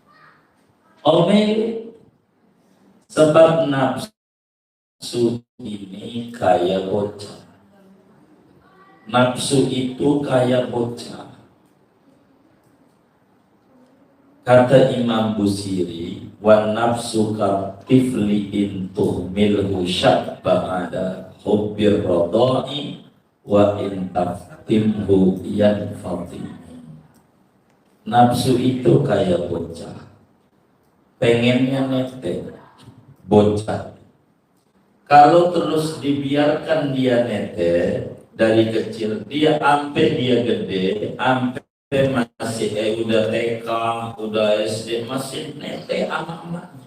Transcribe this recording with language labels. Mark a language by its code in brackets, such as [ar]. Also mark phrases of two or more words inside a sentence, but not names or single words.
[id] Sebab nafsu ini kayak bocah. Nafsu itu kayak bocah. [ar] Kata Imam Busiri, والنفس كالطفل إن تهمله شب على حب الرضاع وإن تفطمه ينفطم. [id] Nafsu itu kayak bocah. Pengennya netek, bocah. Kalau terus dibiarkan dia netek dari kecil, dia sampai dia gede, sampai masih udah TK, udah SD, masih netek anak-anaknya.